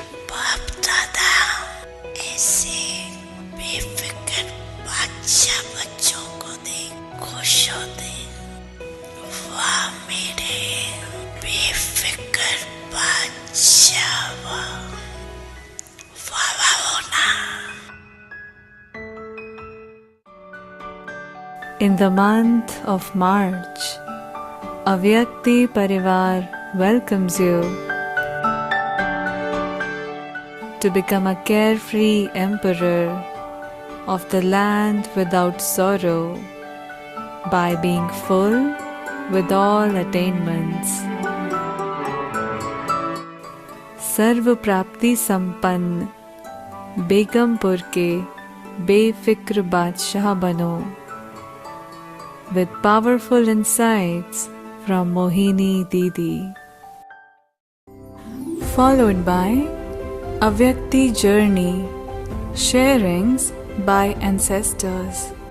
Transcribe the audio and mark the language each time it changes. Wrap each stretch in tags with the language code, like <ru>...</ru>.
<hi>बाप दादा ऐसे बेफिक्र बादशाह बच्चों को दे, खुश होते। वाह मेरे बेफिक्र बादशाह, वाह वाह वाह होना।</hi> <en>In the month of March, Avyakti Parivar welcomes you to become a carefree emperor of the land without sorrow by being full with all attainments.</en> <hi>सर्व प्राप्ति संपन्न बेगमपुर के बेफिक्र बादशाह बनो</hi> <en>with powerful insights from Mohini Didi. Followed by Avyakti Journey, Sharings by Ancestors.</en>